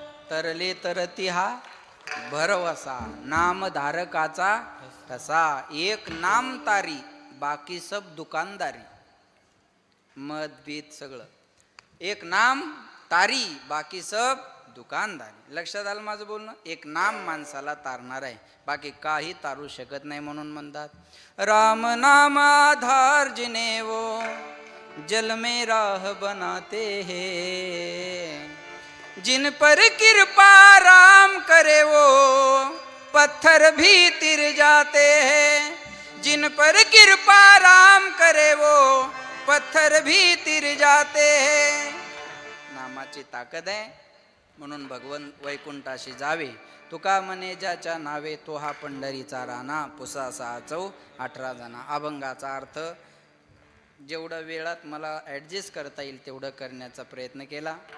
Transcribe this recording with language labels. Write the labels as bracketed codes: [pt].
[mr] तरले तरती हा भरवसा, नामधारकाचा कसा. एक नाम तारी, बाकी सब दुकानदारी. मद बीत सगळं एक नाम तारी, बाकी सब दुकानदारी. लक्षात आलं माझं बोलणं. एक नाम माणसाला तारणार आहे, बाकी काही तारू शकत नाही. म्हणून म्हणतात [hi] राम नाम आधार जिने वो जल में राह बनाते हैं, जिन पर कृपा राम करे वो पत्थर भी तिर जाते हैं, जिन पर कृपा राम करे वो पत्थर भी तिर जाते हैं. [mr] नामाची ताकद आहे म्हणून भगवन वैकुंठाशी जावे तुका म्हणे ज्याच्या नावे, तो हा पंढरीचा राणा, पुसासा 18 जना. अभंगाचा अर्थ जेवढं वेळात मला ॲडजस्ट करता येईल तेवढं करण्याचा प्रयत्न केला.